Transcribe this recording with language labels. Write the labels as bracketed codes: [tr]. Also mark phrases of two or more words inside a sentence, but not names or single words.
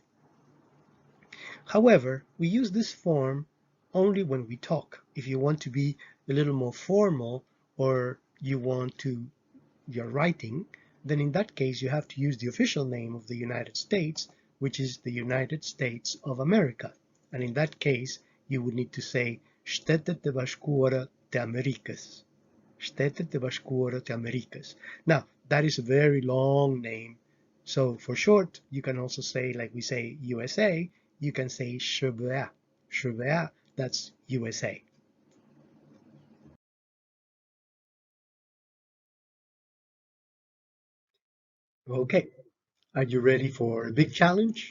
[en] However, we use this form only when we talk. If you want to be a little more formal, or you're writing, then in that case you have to use the official name of the United States, which is the United States of America. And in that case, you would need to say Shtetet e Bashkuara te Amerikas. Shtetet e Bashkuara te Amerikas. Now, that is a very long name. So for short, you can also say, like we say USA, you can say SHBA. SHBA, that's USA. Okay, are you ready for a big challenge?